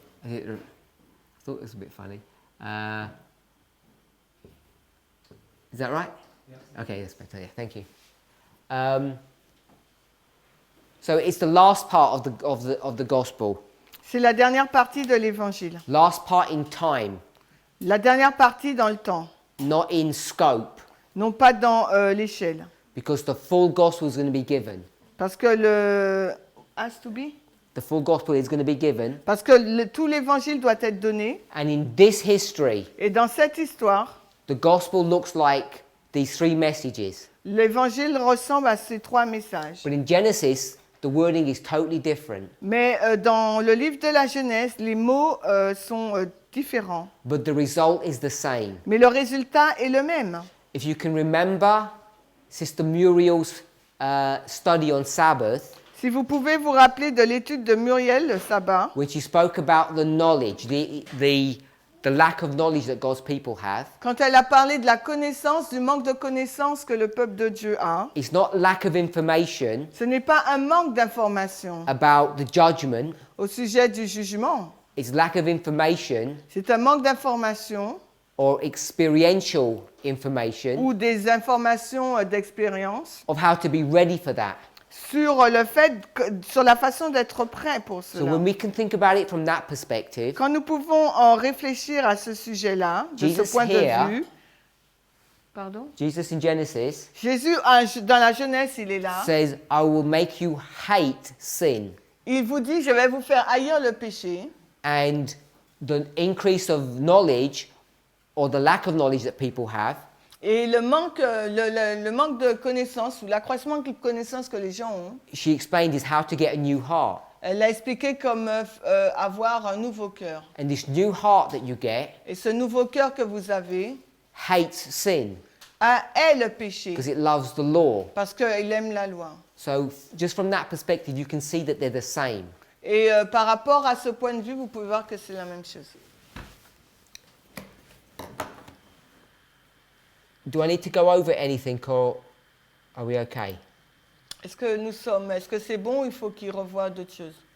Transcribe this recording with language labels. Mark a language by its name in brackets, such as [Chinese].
[English] I thought it was a bit funny. Is that right? Yeah. Okay, that's better. Yeah, thank you. So it's the last part of the gospel. [French] C'est la dernière partie de l'évangile. [English] Last part in time, [French] La dernière partie dans le temps, [English] not in scope, [French] non pas dans l'échelle. [English] because the full gospel is going to be given. [French] Parce que le [English] has to be. The full gospel is going to be given, [French] Parce que tout l'évangile doit être donné. [English] and in this history, [French] Et dans cette histoire, [English] the gospel looks like these three messages. [French] l'évangile ressemble à ces trois messages. [English] But in Genesis, the wording is totally different. [French] Mais dans le livre de la Genèse, les mots sont différents. [English] But the result is the same. [French] Mais le résultat est le même. [English] If you can remember Sister Muriel's study on Sabbath, [French] Si vous pouvez vous rappeler de l'étude de Muriel, le sabbat, [English] which he spoke about the knowledge, the lack of knowledge that God's people have. [French] quand elle a parlé de la connaissance, du manque de connaissance que le peuple de Dieu a, [English] It's not lack of information [French] ce n'est pas un manque d'information [English] about the judgment, [French] au sujet du jugement. [English] it's lack of information [French] C'est un manque d'information [English] or experiential information [French] ou des informations d'expérience [English] of how to be ready for that. [French] sur le fait, sur la façon d'être prêt pour [English] So [French] cela. [English] when we can think about it from that perspective, [French] Quand nous pouvons en réfléchir à ce sujet-là, de ce [English] Jesus [French] point de [English] here- [French] vue, pardon, [English] Jesus in Genesis [French] Jésus, dans la jeunesse, il est là. [English] says, I will make you hate sin. [French] Il vous dit, je vais vous faire haïr le péché. [English] And the increase of knowledge or the lack of knowledge that people have [French] Et le manque de connaissances ou l'accroissement de connaissances que les gens ont, [English] she explained is how to get a new heart. [French] elle l'a expliqué comme avoir un nouveau cœur. [English] And this new heart that you get [French] Et ce nouveau cœur que vous avez [English] hates sin [French] est le péché [English] because it loves the law. [French] parce qu'il aime la loi. [English] So just from that perspective, you can see that they're the same. [French] Et par rapport à ce point de vue, vous pouvez voir que c'est la même chose. [English] Do I need to go over anything or are we okay? [French] Est-ce que c'est bon ou il faut qu'il revoie d'autres choses?